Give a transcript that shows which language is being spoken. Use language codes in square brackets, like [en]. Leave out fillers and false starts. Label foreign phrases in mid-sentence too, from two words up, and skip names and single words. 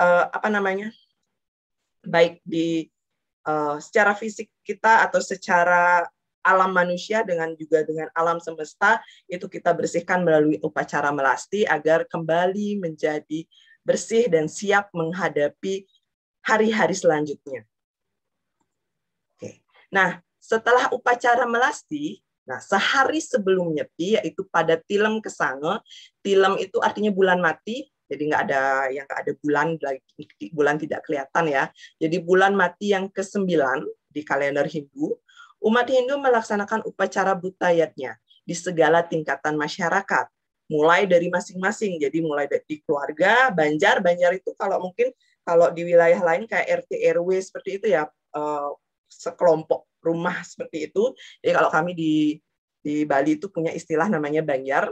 [id] baik di secara fisik kita atau secara alam manusia, juga dengan alam semesta, itu kita bersihkan melalui upacara melasti agar kembali menjadi bersih dan siap menghadapi hari-hari selanjutnya. Oke. Nah, setelah upacara melasti, sehari sebelum nyepi, yaitu pada tilem kesange, tilem itu artinya bulan mati. Jadi nggak ada bulan tidak kelihatan ya. Jadi bulan mati yang ke-9 di kalender Hindu, umat Hindu melaksanakan upacara butayatnya di segala tingkatan masyarakat, mulai dari masing-masing. Jadi mulai dari keluarga, Banjar itu kalau di wilayah lain kayak RT RW seperti itu ya, sekelompok rumah seperti itu. Jadi kalau kami di Bali itu punya istilah namanya Banjar.